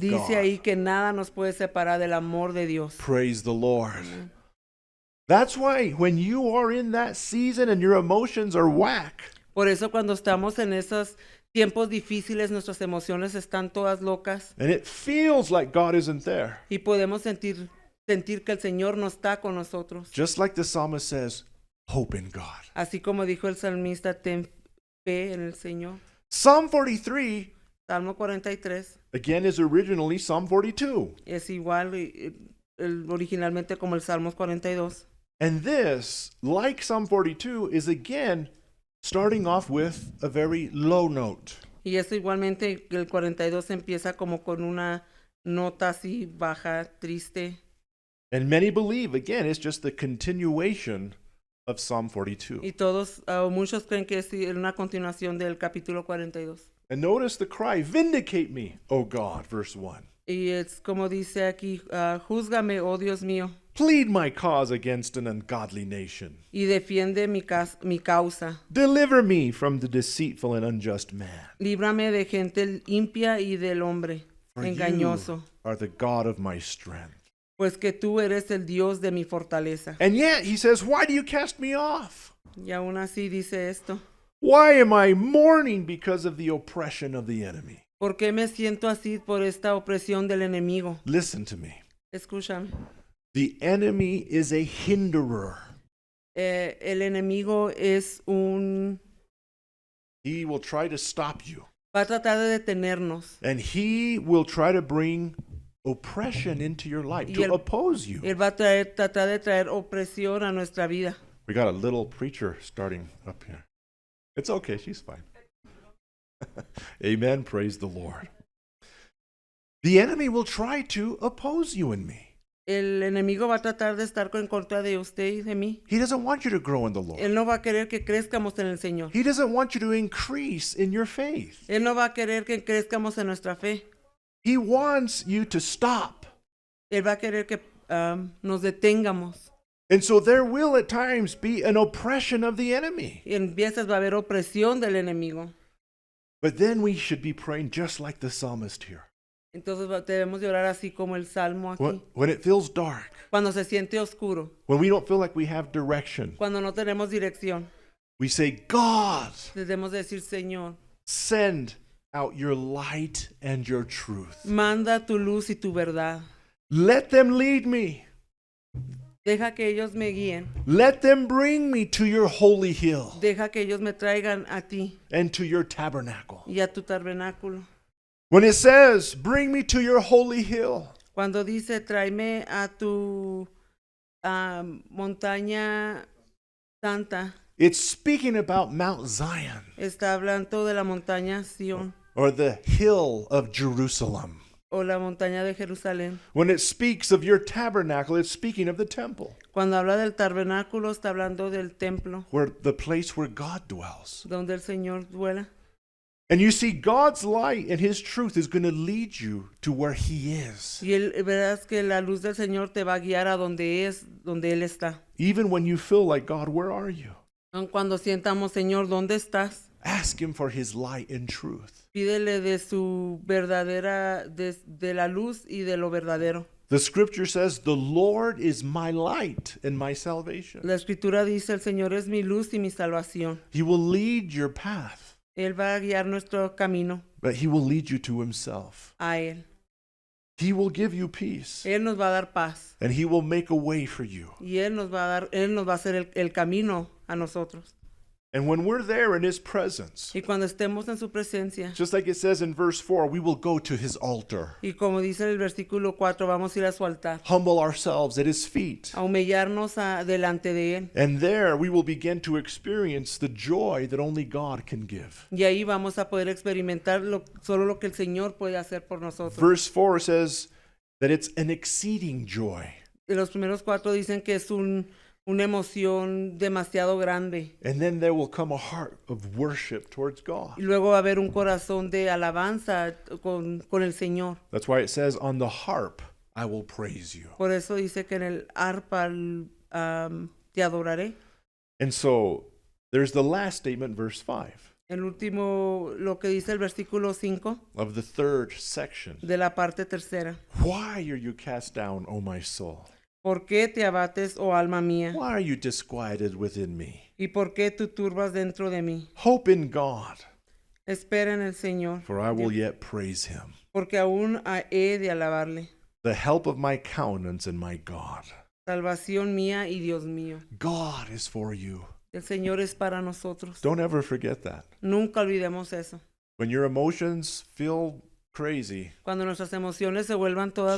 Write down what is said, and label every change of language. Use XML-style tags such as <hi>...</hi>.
<es>Dice</es> <en>God.</en> <es>ahí que nada nos puede separar del amor de Dios.</es> <en>Praise the Lord. That's why when you are in that season and your emotions are whack,</en> <es>Por eso cuando estamos en esos tiempos difíciles, nuestras emociones están todas locas</es> <en>and it feels like God isn't there,</en> <es>y podemos sentir que el Señor no está con nosotros.</es> <en>just like the psalmist says, hope in God.</en> <es>Así como dijo el salmista, ten fe en el Señor.</es> <en>Psalm 43,</en> <es>Salmo 43</es> <en>again, is originally Psalm 42.</en> <es>es igual originalmente como el Salmos 42.</es> <en>And this, like Psalm 42, is again starting off with a very low note.</en> <es>Y eso igualmente el 42 empieza como con una nota así baja, triste.</es> <en>And many believe, again, it's just the continuation of Psalm 42.</en> <es>Y muchos creen que es una continuación del capítulo 42.</es> <en>And notice the cry, vindicate me, O God, verse 1.</en> <es>Y es como dice aquí, júzgame, oh Dios mío,</es> <en>Plead my cause against an ungodly nation.</en> <es>y defiende mi causa.</es> <en>Deliver me from the deceitful and unjust man.</en> <es>Líbrame de gente impia y del hombre</es> <en>For</en> <es>engañoso,</es> <en>you are the God of my strength.</en> <es>pues que tú eres el Dios de mi fortaleza.</es> <en>And yet he says, why do you cast me off?</en> <es>Y aún así dice esto,</es> <en>Why am I mourning because of the oppression of the enemy?</en> <es>¿por qué me siento así por esta opresión del enemigo?</es> <en>Listen to me.</en> <es>Escúchame.</es> <en>The enemy is a hinderer.</en> <es>El enemigo es</es> <en>He will try to stop you.</en> <es>Va a tratar de detenernos.</es> <en>And he will try to bring oppression into your life,</en> <es>Y</es> <en>to</en> <es>él-</es> <en>oppose you.</en> <es>Él va a tratar de traer opresión a nuestra vida.</es> <en>We got a little preacher starting up here. It's okay, she's fine. Amen. Praise the Lord. The enemy will try to oppose you and me.</en> <es>El enemigo va a tratar de estar en contra de usted y de mí.</es> <en>He doesn't want you to grow in the Lord.</en> <es>Él no va a querer que crezcamos en el Señor.</es> <en>He doesn't want you to increase in your faith.</en> <es>Él no va a querer que crezcamos en nuestra fe.</es> <en>He wants you to stop.</en> <es>Él va a querer que nos detengamos.</es> <en>And so there will at times be an oppression of the enemy.</en> <es>Y en veces va a haber opresión del enemigo.</es> <en>But then we should be praying just like the psalmist here.</en> <es>Entonces debemos de orar así como el Salmo aquí.</es> <en>When it feels dark,</en> <es>Cuando se siente oscuro,</es> <en>when we don't feel like we have direction,</en> <es>cuando no tenemos dirección,</es> <en>we say, God,</en> <es>debemos decir, Señor,</es> <en>send out your light and your truth.</en> <es>manda tu luz y tu verdad.</es> <en>Let them lead me.</en> <es>Deja que ellos me guíen.</es> <en>Let them bring me to your holy hill</en> <es>Deja que ellos me traigan a ti</es> <en>and to your tabernacle.</en> <es>y a tu tabernáculo.</es> <en>When it says, bring me to your holy hill,</en> <es>Cuando dice, tráeme a tu montaña santa,</es> <en>it's speaking about Mount Zion</en> <es>está hablando de la montaña Sión</es> <en>or the hill of Jerusalem.</en> <es>o la montaña de Jerusalén.</es> <en>When it speaks of your tabernacle, it's speaking of the temple,</en> <es>Cuando habla del tabernáculo, está hablando del templo,</es> <en>where the place where God dwells.</en> <es>donde el Señor duela.</es> <en>And you see, God's light and His truth is going to lead you to where He is.</en> <es>Y verás que la luz del Señor te va a guiar a donde Él está.</es> <en>Even when you feel like, God, where are you?</en> <es>Aun cuando sientamos, Señor, ¿dónde estás?</es> <en>Ask Him for His light and truth.</en> <es>Pídele de su verdadera, de la luz y de lo verdadero.</es> <en>The scripture says, the Lord is my light and my salvation.</en> <es>La Escritura dice, el Señor es mi luz y mi salvación.</es> <en>He will lead your path,</en> <es>Él va a guiar nuestro camino</es> <en>but He will lead you to Himself.</en> <es>a Él.</es> <en>He will give you peace,</en> <es>Él nos va a dar paz.</es> <en>and He will make a way for you.</en> <es>Y Él nos va a hacer el camino a nosotros.</es> <en>And when we're there in His presence,</en> <es>Y cuando estemos en su presencia,</es> <en>just like it says in verse 4, we will go to His altar,</en> <es>y como dice el versículo 4, vamos a ir a su altar,</es> <en>humble ourselves at His feet.</en> <es>a humillarnos delante de Él.</es> <en>And there we will begin to experience the joy that only God can give.</en> <es>Y ahí vamos a poder experimentar solo lo que el Señor puede hacer por nosotros.</es> <en>Verse 4 says that it's an exceeding joy.</en> <es>Y los primeros 4 dicen que es una emoción demasiado grande.</es> <en>And then there will come a heart of worship towards God.</en> <es>Y luego va a haber un corazón de alabanza con el Señor.</es> <en>That's why it says, on the harp I will praise you.</en> <es>Por eso dice que en el arpa te adoraré.</es> <en>And so there's the last statement, verse 5,</en> <es>El último, lo que dice el versículo 5</es> <en>of the third section.</en> <es>de la parte tercera.</es> <en>Why are you cast down, O my soul?</en> <es>¿Por qué te abates, oh alma mía?</es> <en>Why are you disquieted within me?</en> <es>¿Y por qué tú turbas dentro de mí?</es> <en>Hope in God,</en> <es>Espera en el Señor,</es> <en>for I will yet praise Him,</en> <es>porque aún he de alabarle.</es> <en>the help of my countenance and my God.</en> <es>Salvación mía y Dios mío.</es> <en>God is for you.</en> <es>El Señor es para nosotros.</es> <en>Don't ever forget that.</en> <es>Nunca olvidemos eso.</es> <en>When your emotions feel crazy,</en> <es>Cuando nuestras emociones se vuelvan todas</es>